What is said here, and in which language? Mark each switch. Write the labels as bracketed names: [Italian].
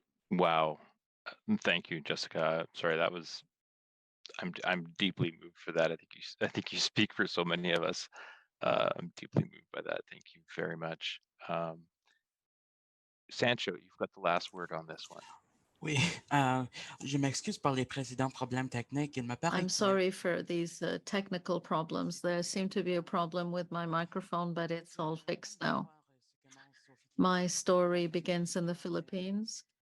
[English] Wow. Thank you, Jessica. Sorry, that was, I'm deeply moved for that. I think you speak for so many of us. I'm deeply moved by that. Thank you very much. Sancho, you've got the last word on this one. [French] Oui, je m'excuse pour les précédents problèmes techniques. Il me paraît [English] I'm [French] que- [English] sorry for these technical problems. There seemed to be a problem with my microphone, but it's all fixed now. My story begins in the Philippines.